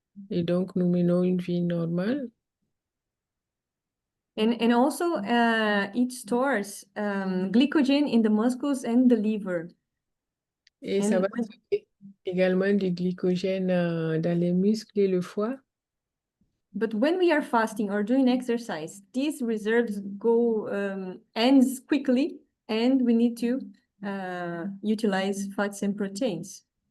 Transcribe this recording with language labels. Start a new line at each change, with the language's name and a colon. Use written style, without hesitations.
French: Et donc, nous menons une vie normale.
English: And also it stores glycogen in the muscles and the liver.
French: Et ça va stocker également du glycogène dans les muscles et le foie.
English: But when we are fasting or doing exercise, these reserves go ends quickly, and we need to utilize fats and proteins.